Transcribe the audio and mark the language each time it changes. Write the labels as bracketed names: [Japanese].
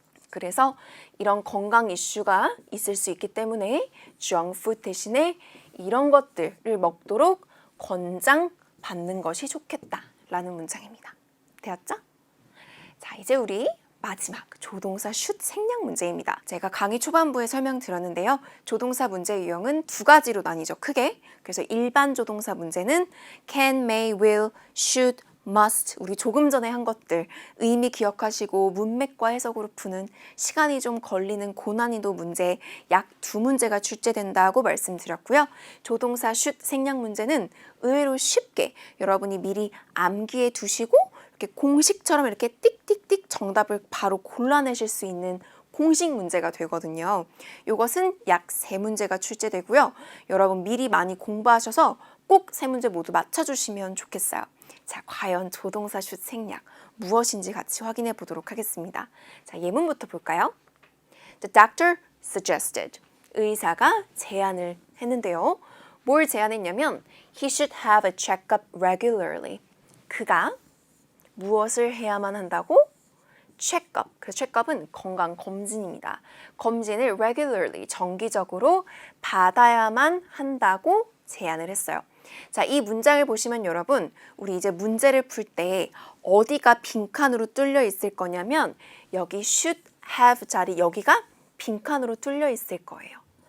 [Korean] 그래서 이런 건강 이슈가 있을 수 있기 때문에 junk food 대신에 이런 것들을 먹도록 권장받는 것이 좋겠다라는 문장입니다. 되었죠? 자, 이제 우리 마지막 조동사 should 생략 문제입니다. 제가 강의 초반부에 설명드렸는데요. 조동사 문제 유형은 두 가지로 나뉘죠. 크게. 그래서 일반 조동사 문제는 can, may, will, should, must. 우리 조금 전에 한 것들 의미 기억하시고 문맥과 해석으로 푸는 시간이 좀 걸리는 고난이도 문제 약 2문제가 출제된다고 말씀드렸고요. 조동사 should 생략 문제는 의외로 쉽게 여러분이 미리 암기해 두시고 이렇게 공식처럼 이렇게 띡띡띡 정답을 바로 골라내실 수 있는 공식 문제가 되거든요. 이것은 약 3문제가 출제되고요. 여러분 미리 많이 공부하셔서 꼭 3문제 모두 맞춰주시면 좋겠어요. 자, 과연 조동사 should 생략 무엇인지 같이 확인해 보도록 하겠습니다. 자, 예문부터 볼까요? [English] The doctor suggested. [Korean] 의사가 제안을 했는데요. 뭘 제안했냐면 [English] he should have a checkup regularly. [Korean] 그가 무엇을 해야만 한다고? 체크업. 그래서 체크업은 건강 검진입니다. 검진을 regularly, 정기적으로 받아야만 한다고 제안을 했어요. 자, 이 문장을 보시면 여러분, 우리 이제 문제를 풀 때 어디가 빈칸으로 뚫려 있을 거냐면 여기 should have 자리, 여기가 빈칸으로 뚫려 있을 거예요.